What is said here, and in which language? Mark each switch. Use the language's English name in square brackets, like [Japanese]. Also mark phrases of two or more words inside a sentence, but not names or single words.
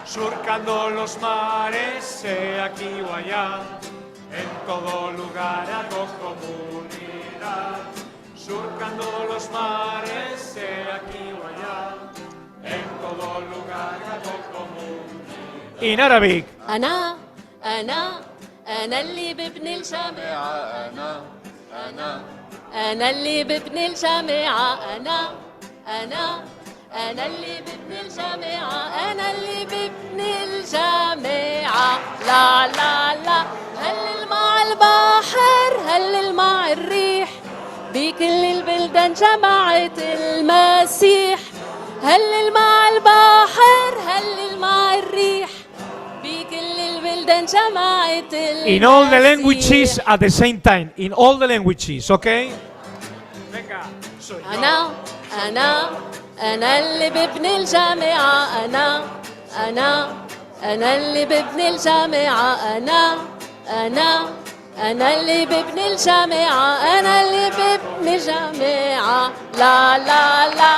[Spanish] Surcando los mares, sea aquí o allá, en todo lugar hago comunidad. Surcando los mares, sea aquí o allá, en todo lugar hago comunidad. [English] In Arabic. [Arabic] أنا اللي ببني الجامعة. أنا اللي ببني الجامعة. أنا اللي ببني الجامعة. أنا اللي ببني الجامعة. لا لا لا. هلل مع البحر، هلل مع الريح، بكل البلدان جماعة المسيح. هلل مع البحر، هلل مع الريح، بكل البلدان جماعة المسيح. [English] In all the languages at the same time. In all the languages, okay? [Arabic] أنا اللي ببني الجامعة. أنا اللي ببني الجامعة. أنا اللي ببني الجامعة. أنا اللي ببني الجامعة. لا لا لا.